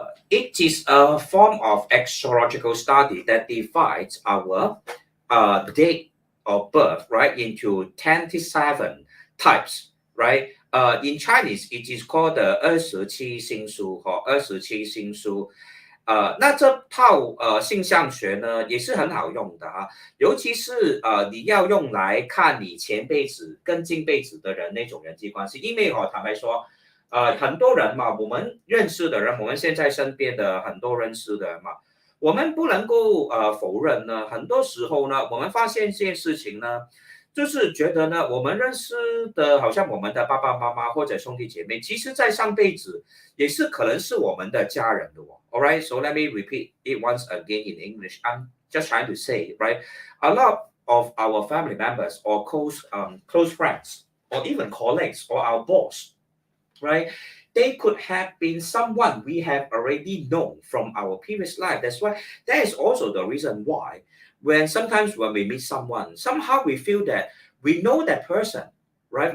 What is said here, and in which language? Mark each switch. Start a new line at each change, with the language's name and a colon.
English: It is a form of astrological study that divides our date of birth, right, into 27 types, right? In Chinese, it is called the
Chinese: 27星书或27星书。那这套星象学呢也是很好用的啊，尤其是你要用来看你前辈子跟近辈子的人那种人际关系，因为坦白说，很多人嘛，我们认识的人，我们现在身边的很多认识的人嘛，我们不能够否认呢，很多时候呢，我们发现这件事情呢。就是觉得呢，我们认识的，好像我们的爸爸妈妈或者兄弟姐妹，其实在上辈子也是可能是我们的家人的哦。
English: All right, so let me repeat it once again in English. I'm just trying to say, right? A lot of our family members or close friends or even colleagues or our boss, right? They could have been someone we have already known from our previous life. That's why that is also the reason why sometimes when we meet someone, somehow we feel that we know that person, right?